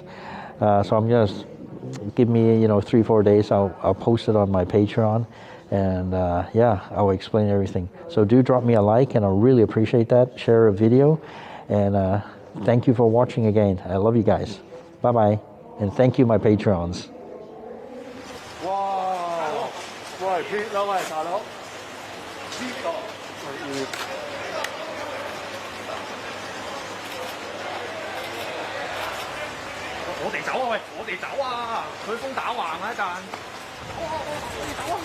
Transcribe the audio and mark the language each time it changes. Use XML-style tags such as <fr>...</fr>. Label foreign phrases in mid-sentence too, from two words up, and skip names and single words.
<en>So I'm just give me 3-4 days. I'll post it on my Patreon, and I'll explain everything. So do drop me a like, and I really appreciate that. Share a video, and thank you for watching again. I love you guys. Bye bye, and thank you my Patreons. 哇！</en> <yue>喂，撇啦喂，大佬，呢個我哋走啊！喂，我哋走啊！佢風打橫啊一陣。我哋走啊！</yue>